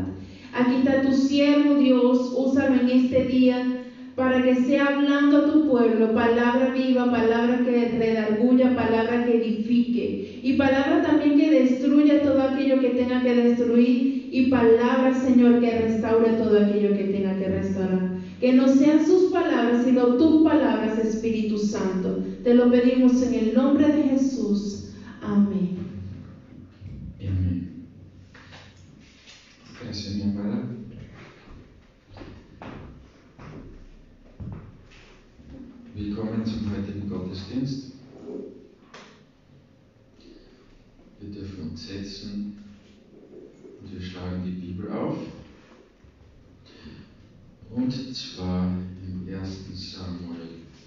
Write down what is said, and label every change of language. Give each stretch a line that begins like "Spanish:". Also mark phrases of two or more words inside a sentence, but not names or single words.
Spanish: Aquí está tu siervo, Dios, úsalo en este día para que sea hablando a tu pueblo, palabra viva, palabra que redarguya, palabra que edifique, y palabra también que destruya todo aquello que tenga que destruir, y palabra, Señor, que restaure todo aquello que tenga que restaurar. Que no sean sus palabras, sino tus palabras, Espíritu Santo. Te lo pedimos en el nombre de Jesús. Amén. Amén. Gracias, mi amada.
German: Willkommen zum heutigen Gottesdienst. Wir dürfen uns setzen und wir schlagen die Bibel auf. Und zwar im 1. Samuel.